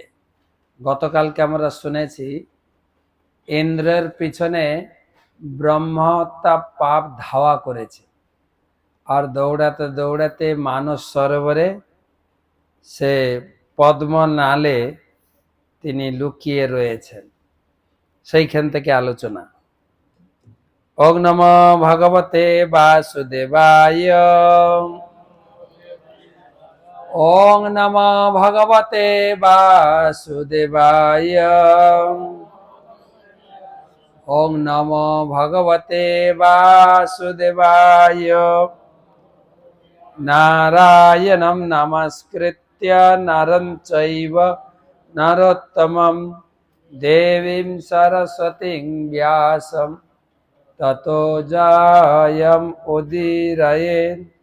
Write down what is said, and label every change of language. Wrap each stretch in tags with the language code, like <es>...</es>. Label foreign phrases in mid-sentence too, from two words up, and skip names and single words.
<bn>গতকালকে আমরা শুনেছি ইন্দ্রের পিছনে ব্রহ্মহত্যা পাপ ধাওয়া করেছে, আর দৌড়াতে দৌড়াতে মানস সরোবরে সে পদ্ম নালে তিনি লুকিয়ে রয়েছেন। সেইখান থেকে আলোচনা।</bn> <sa>ওং নমো ভগবতে বাসুদেবায়। ওং নমো ভগবতে বাসুদেবায়। ওং নমো ভগবতে বাসুদেবায়। নারায়ণং নমস্কৃত্য নরং চৈব নরোত্তমং দেবীং সরস্বতীং ব্যাসং ততো জয়ং উদীরয়েৎ।</sa>